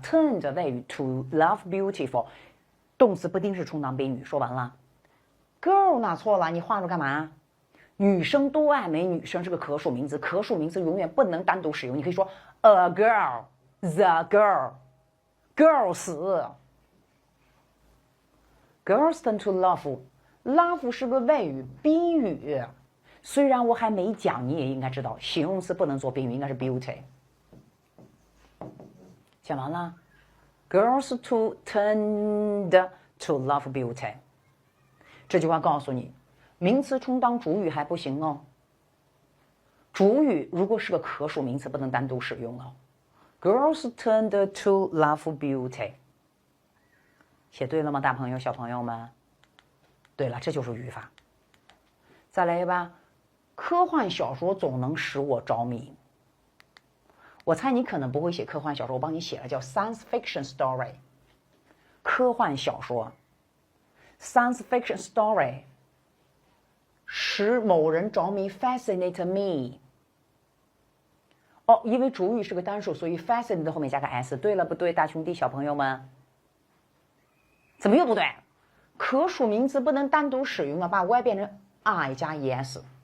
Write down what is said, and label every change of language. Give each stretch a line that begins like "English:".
Chinese: Tend 谓语
English: to love beautiful，
Chinese: 动词不定式充当宾语。说完了 ，girl 哪错了？你画着干嘛？女生都爱美，女生是个可数名词，可数名词永远不能单独使用。你可以说
English: a girl, the girl, girls。 Girls tend to love， love
Chinese: 是个谓语宾语。虽然我还没讲，你也应该知道，形容词不能做宾语，应该是 beauty。讲完了
English: ，Girls tend to love beauty。
Chinese: 这句话告诉你。名词充当主语还不行哦，主语如果是个可数名词，不能单独使用哦。
English: Girls tend to love beauty，
Chinese: 写对了吗，大朋友、小朋友们？对了，这就是语法。再来吧，科幻小说总能使我着迷。我猜你可能不会写科幻小说，我帮你写了，叫 science fiction story。科幻小说 ，science fiction story。使某人着迷
English: fascinate me。
Chinese: 哦，因为主语是个单数，所以 fascinate 后面加个 s。对了不对，大兄弟小朋友们？怎么又不对？可数名词不能单独使用啊，把 y 变成 i 加 es。